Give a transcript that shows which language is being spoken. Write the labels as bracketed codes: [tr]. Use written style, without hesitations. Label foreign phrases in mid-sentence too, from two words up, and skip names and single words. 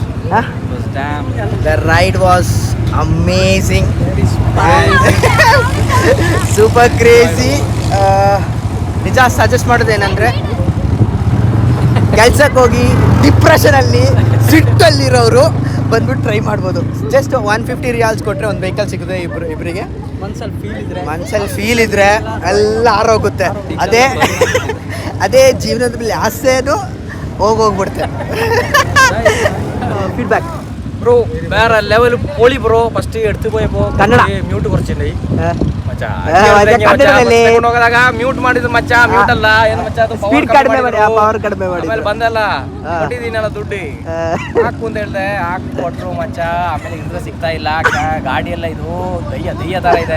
[en] Huh? It was damn. The ride was amazing. Super crazy. [kn] ನಿಜ ಸಜೆಸ್ಟ್ ಮಾಡೋದೇನಂದ್ರೆ ಕೆಲ್ಸಕ್ಕೆ ಹೋಗಿ ಡಿಪ್ರೆಷನಲ್ಲಿ ಸಿಟ್ಟಲ್ಲಿರೋರು ಬಂದ್ಬಿಟ್ಟು ಟ್ರೈ ಮಾಡ್ಬೋದು. ಜಸ್ಟ್ 150 ರಿಯಾಲ್ಸ್ ಕೊಟ್ಟರೆ ಒಂದು ವೆಹಿಕಲ್ ಸಿಗುತ್ತೆ ಇಬ್ಬರಿಗೆ. ಮನ್ಸಲ್ಲಿ ಫೀಲ್ ಇದ್ರೆ ಎಲ್ಲ ಆರೋಗುತ್ತೆ. ಅದೇ ಜೀವನದ ಮೇಲೆ ಆಸೆನೂ ಹೋಗ್ಬಿಡುತ್ತೆ. [ml] ഫീഡ്ബാക്ക് ബ്രോ വേറെ ലെവൽ പൊളി ബ്രോ ഫസ്റ്റ് എടുത്തു പോയപ്പോ കന്നഡ മ്യൂട്ട് കുറച്ചിണ്ടായി ಮಚ್ಚಾ [kn] ಕನ್ನಡದಲ್ಲಿ ಹೋಗದಾಗ ಮ್ಯೂಟ್ ಮಾಡಿದ್ರು ಮಚ್ಚಾ ಮ್ಯೂಟ್ ಅಲ್ಲ ಏನು ಮಚ್ಚಾ ಅದು ಸ್ಪೀಡ್ ಕಡಿಮೆ ಮಾಡಿ ಪವರ್ ಕಡಿಮೆ ಮಾಡಿ ಆಮೇಲೆ ಬಂದಲ್ಲ ಕೊಟ್ಟಿದ್ದೀನಲ್ಲ ದುಡ್ಡು ಹಾಕು ಅಂತ ಹೇಳ್ದೆ ಹಾಕಿ ಕೊಟ್ರು ಮಚ್ಚಾ. ಆಮೇಲೆ ಇಂದ್ರ ಸಿಗ್ತಾ ಇಲ್ಲ ಗಾಡಿ ಎಲ್ಲ ಇದು ದಯ್ಯ ತರ ಇದೆ.